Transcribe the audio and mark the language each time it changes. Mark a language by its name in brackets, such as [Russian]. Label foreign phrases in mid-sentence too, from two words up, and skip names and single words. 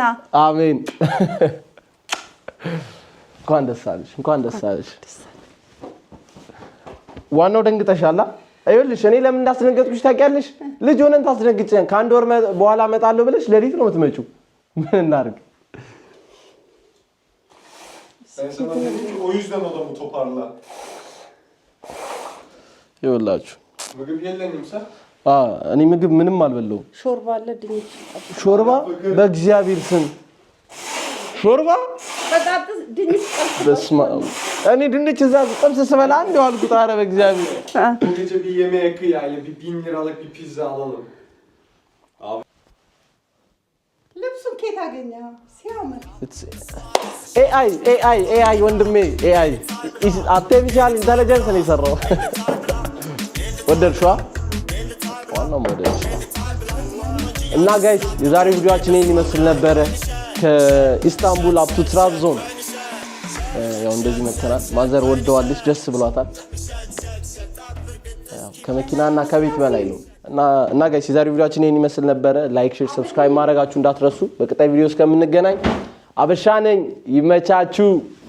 [Amharic] አሜን። እንኳን ደስ አለሽ። ዋናው ደንግጠሻላ። አይልሽ እኔ ለምን እንዳስደነገጥኩሽ ታውቂያለሽ? ልጅ ሆነን ታስደነግጨን ከአንድ ወር በኋላ እመጣለሁ ብለሽ ለሊት ነው የምትመጪው። ምን እናድርግ? [Turkish] Ben sana dedim ki o yüzden odamı toparla. [Amharic] ይኸውላችሁ ምግብ የለኝምሳ? እኔ ምግብ ምንም አልበላሁም። ሾርባ አለ ድንች። ሾርባ በእግዚአብሔር ስም ሾርባ በጣጥስ ድንች በስማ እኔ ድንች እዛ ጥብስ ስበላ እንደው አልኩት። ኧረ በእግዚአብሔር [Turkish] Bu gece bir yemeğe kıyayla bir 1000 liralık bir pizza alalım. Abi. [Amharic] ልብሱን ከየት አገኘኸው? ሲያምር ኤአይ ወንድሜ ኤአይ [English] artificial intelligence [Amharic] ነው የሰራው። ወደድሽዋ? ዋናው ሞዴል እና ጋይስ የዛሬው ቪዲዮአችን ይሄን ይመስል ነበረ። ከኢስታንቡል [English] up to [Amharic] ትራብዞን ያው እንደዚህ መተናል። ማዘር ወደዋለች፣ ደስ ብሏታል። ያው ከመኪናና ከቤት በላይ ነው እና ጋይስ የዛሬው ቪዲዮአችን ይሄን ይመስል ነበረ። [English] like, share, subscribe [Amharic] ማድረጋችሁ እንዳትረሱ። በቀጣይ ቪዲዮ እስከምንገናኝ አበሻ ነኝ። ይመቻችሁ።